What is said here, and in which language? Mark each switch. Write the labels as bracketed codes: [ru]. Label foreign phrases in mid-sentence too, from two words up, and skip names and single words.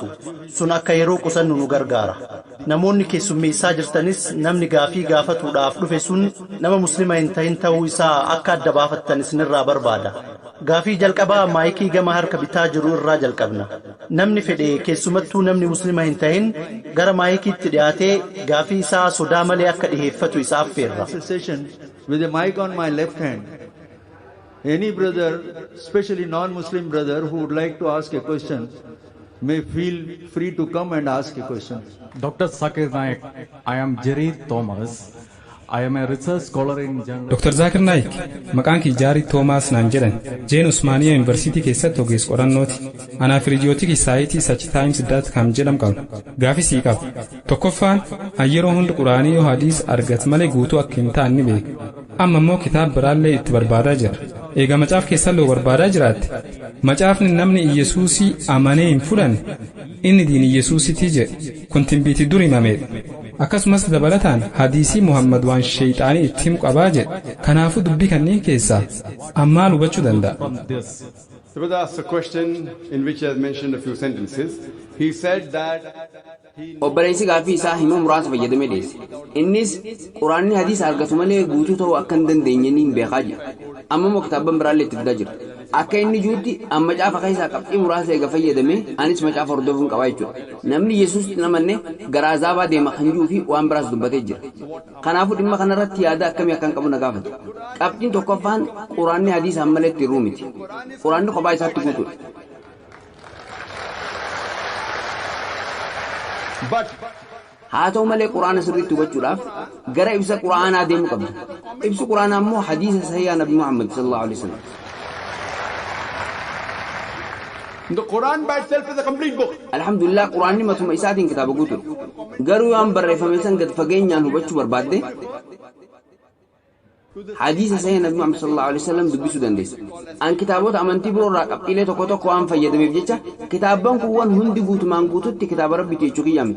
[om] Sun akka yeroo qusannu nu gargaara. Namoonni keessummeessaa jirtanis namni gaafii gaafatuudhaaf dhufe sun nama muslima hin ta'in ta'uu isaa akka adda baafattan isinirraa barbaada. Gaafii jalqabaa maayikii gama harka bitaa jiru irraa jalqabna. Namni fedhe keessumattuu namni muslima hin ta'in gara maayikiitti dhiyaatee gaafii isaa sodaa malee akka dhiheeffatu isaaf feerra. [en] With a mic on my left hand, any brother, especially non-Muslim brother who would like to ask a question, may feel free to come and ask a question. Dr. Zakir Naik, I am Jerry Thomas. I am a research scholar in general. Dr. Zakir Naik, [om] maqaan kiyya Jaarii Toomaas naan jedhan Jeen Usmaaniyaa Yuunivarsiitii keessatti ogeessa qorannooti. Anaaf riijiyootikii saayitii Sachtimes.com jedhamu qabu. Gaafii sii qabu. Tokkoffaan yeroo hundi quraanii yoo hadiis argat malee guutuu akka hin taane ni beeka. Amma immoo kitaaba biraallee itti barbaadaa jira. Eega macaaf keessallee barbaadaa jiraatte. Macaafni namni Iyesuusii amanee hin fudhanne inni diin Iyesuusitii jedhe kun tinbiitii dur himameedha. Akkasumas dabalataan hadiisii Muhammad waan sheeyxaanii itti himu qabaa jedhe. Kanaafuu dubbii kanneen keessaa ammaal hubachuu danda'a. [en] The brother asked a question in which he has mentioned a few sentences. He said that [om] obboleessi gaafii isaa hima muraasa fayyadamee dhiyeesse. Innis quraanni hadiisa argatu malee guutuu ta'uu akka hin dandeenye ni beekaa jira. Amma immoo kitaabban biraallee itti fidaa jira. Akka inni juutti amma macaafa keessaa qabxii muraasa eega fayyadamee anis macaafa hordofuun qabaa jechuudha. Namni Yesuusitti namanne gara azaabaa deema kan jiruu fi waan biraas dubbatee jira. Kanaafuu dhimma kanarratti yaada akkamii akkan qabu na gaafate. Qabxiin tokkoffaan quraanni hadiisa malee itti hir'uu miti. Quraanni kophaa isaatti guutuudha. haa ta'u malee quraana sirriitti hubachuudhaaf gara ibsa quraanaa deemuu qabda. Ibsi quraanaa immoo hadiisa sahihaa Nabi Muhammad [ar] صلى الله عليه وسلم. [en] The Quran by itself is a complete book. [om] Alhamdulillah quraanni matuma isaatiin kitaaba guutuudha. Garuu waan barreeffame san gad fageenyaan hubachuu barbaadde hadiisa sahihaa Nabi Muhammad [ar] صلى الله عليه وسلم [om] dubbisuu dandeessa. An kitaabota amantii biroo irraa qabxiilee tokko tokko waan fayyadameef jecha kitaabban kuuwwan hundi guutumaan guututti kitaaba rabbiiti jechuu kiyyaa miti.